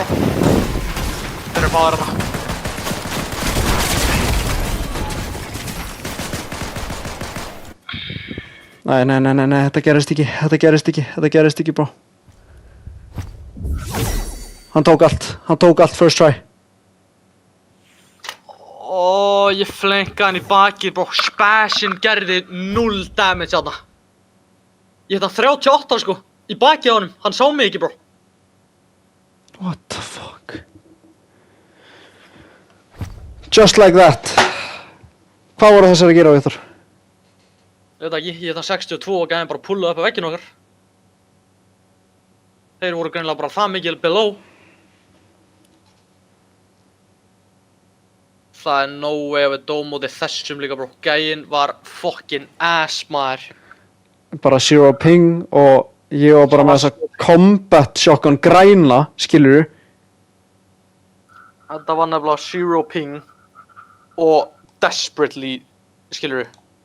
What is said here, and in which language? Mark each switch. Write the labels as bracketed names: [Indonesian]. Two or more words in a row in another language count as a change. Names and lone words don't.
[Icelandic] Þeir eru báðir þarna. Nei, nei, nei, nei, nei, þetta gerist ekki, þetta gerist ekki, þetta gerist ekki, bro. Hann tók allt first try. Ó, ég flenkaði hann í bakið, bro. Spashin gerði 0 damage þarna. Ég hitta 38, sko, í bakið á honum. Hann sá mig ekki, bro. [English] What the fuck? Just like that. [Icelandic] Hvað voru þessar að gera, Viktor? Ég veit ekki, ég hitta 62 og gæði bara pullað upp á vegginn okkar. Þeir voru greinilega bara það mikil below. Það er [English] no way [Icelandic] að við dóum mótið þessum líka, bro. Gæinn var fokkin ass, maður. Bara [English] zero ping [Icelandic] og ég var bara með þessa [English] combat shotgun [Icelandic] græna, skilurðu? Þetta var nefnilega [English] zero ping [Icelandic] og desperately, skilurðu?